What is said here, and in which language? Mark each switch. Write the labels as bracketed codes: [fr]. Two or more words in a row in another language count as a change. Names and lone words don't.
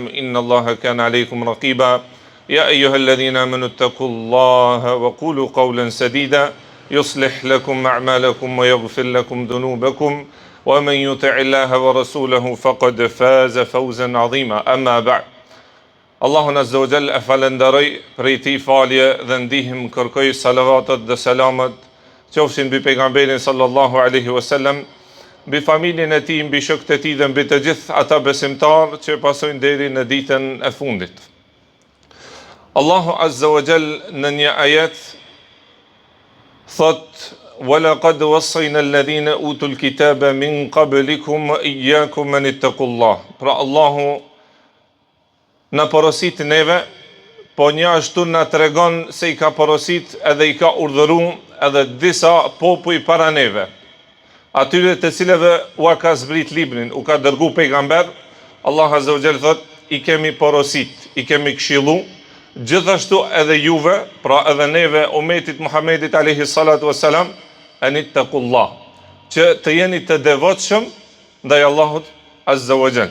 [ar] إن الله كان عليكم رقيبا يا أيها الذين آمنوا اتقوا الله وقولوا قولا سديدا يصلح لكم أعمالكم ويغفر لكم ذنوبكم ومن يطع الله ورسوله فقد فاز فوزا عظيما أما بعد [sq] Allahun [ar] عز وجل [sq] e falenderoj prej tij falje dhe ndihmë kërkoj salavatet dhe selamet qofshin mbi pejgamberin [ar] صلى الله عليه وسلم, [sq] mbi familjen e tij, mbi shokët e tij dhe mbi të gjithë ata besimtarë që pasojnë deri në ditën e fundit. Allahu [ar] عز وجل [sq] në një ajet thot: [ar] وَلَقَدْ وَصَّيْنَا الَّذِينَ أُوتُوا الْكِتَابَ مِنْ قَبْلِكُمْ وَإِيَّاكُمْ أَنِ اتَّقُوا اللَّهَ. [sq] Pra Allahu na porosit neve, po një ashtu na tregon se i ka porosit edhe i ka urdhëruar edhe disa popuj para neve, atyre të cilëve u ka zbrit librin, u ka dërgu pejgamber. Allah [ar] عز وجل [sq] thot: i kemi porosit, i kemi këshillu, gjithashtu edhe juve, pra edhe neve umetit Muhammedit [ar] عليه الصلاة والسلام, [sq] anittaqullah, që të jeni të devotshëm ndaj Allahut [ar] عز وجل.